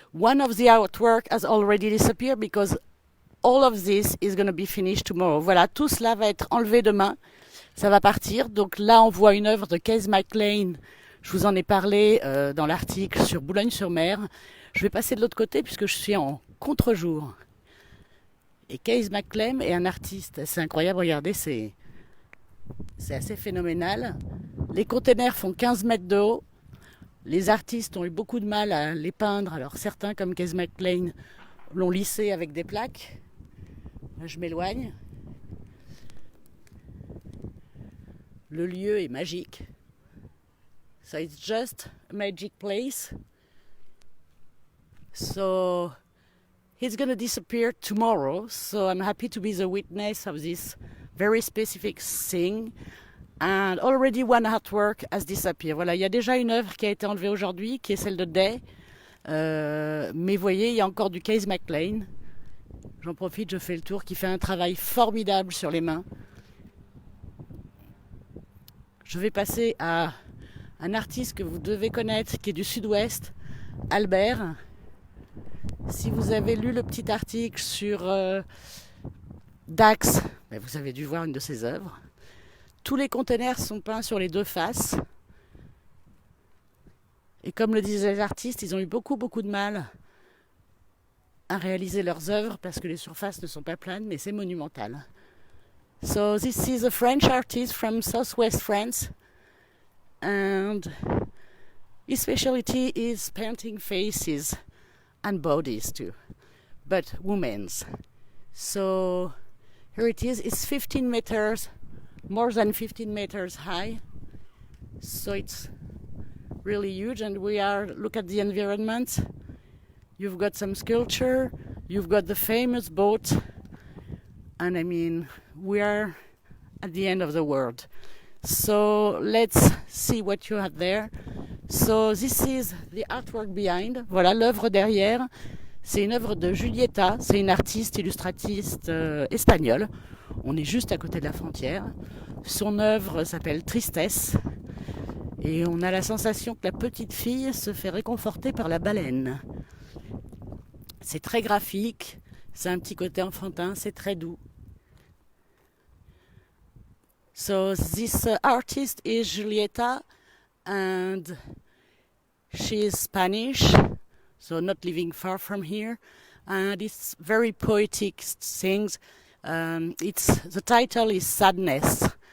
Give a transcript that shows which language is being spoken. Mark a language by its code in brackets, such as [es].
[en] One of the artwork has already disappeared because all of this is going to be finished tomorrow. [fr] Voilà, tout cela va être enlevé demain. Ça va partir. Donc là, on voit une œuvre de Case McLean. Je vous en ai parlé dans l'article sur Boulogne-sur-Mer. Je vais passer de l'autre côté puisque je suis en contre-jour. Et Case McLean est un artiste. C'est incroyable, regardez, c'est assez phénoménal. Les containers font 15 mètres de haut. Les artistes ont eu beaucoup de mal à les peindre. Alors certains, comme Case McLean, l'ont lissé avec des plaques. Là, je m'éloigne. Le lieu est magique. [en] So it's just a magic place. So it's going to disappear tomorrow. So I'm happy to be the witness of this very specific thing. And already one artwork has disappeared. [fr] Voilà, il y a déjà une œuvre qui a été enlevée aujourd'hui, qui est celle de Day. Mais voyez, il y a encore du Case McLean. J'en profite, je fais le tour, qui fait un travail formidable sur les mains. Je vais passer à un artiste que vous devez connaître, qui est du sud-ouest, Albert. Si vous avez lu le petit article sur Dax, vous avez dû voir une de ses œuvres. Tous les containers sont peints sur les deux faces. Et comme le disaient les artistes, ils ont eu beaucoup de mal à réaliser leurs œuvres parce que les surfaces ne sont pas planes, mais c'est monumental. [en] So this is a French artist from southwest France. And his specialty is painting faces and bodies too, but women's. So here it is. It's 15 meters, more than 15 meters high. So it's really huge. And look at the environment. You've got some sculpture. You've got the famous boat. And I mean, we are at the end of the world. So let's see what you have there. So this is the artwork behind. [fr] Voilà l'œuvre derrière. C'est une œuvre de Julieta. C'est une artiste illustratiste espagnole. On est juste à côté de la frontière. Son œuvre s'appelle Tristesse. Et on a la sensation que la petite fille se fait réconforter par la baleine. C'est très graphique. C'est un petit côté enfantin. C'est très doux. [en] So this artist is Julieta and she is Spanish, so not living far from here. And it's very poetic things. The title is Sadness.